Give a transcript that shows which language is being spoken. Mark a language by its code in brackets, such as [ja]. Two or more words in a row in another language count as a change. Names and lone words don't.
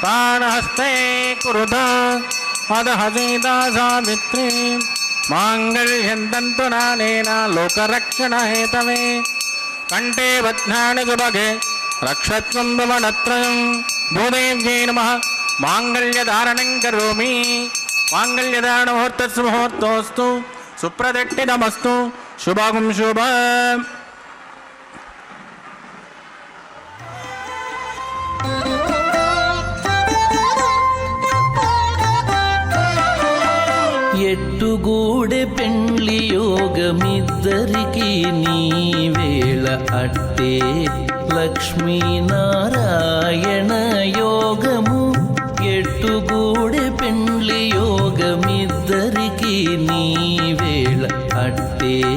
[sa] प्राणहस्ते कुरुत अदहसीता सावित्री माङ्गल्यं तन्तुनानेन लोकरक्षणहेतवे कण्ठे बध्नानि सुभगे रक्षत्वं भुवनत्रयं भूदेव्यै नमः माङ्गल्यधारणं करोमि माङ्गल्यधारणमुहूर्तस्य मुहूर्तोऽस्तु सुप्रतिष्ठितमस्तु शुभं शुभम् [te] ఎట్టుగూడె పెండ్లి యోగమిద్దరికి నీవేళ అట్టే లక్ష్మీనారాయణ యోగము ఎట్టుగూడె పెండ్లి యోగమిద్దరికి నీవేళ అట్టే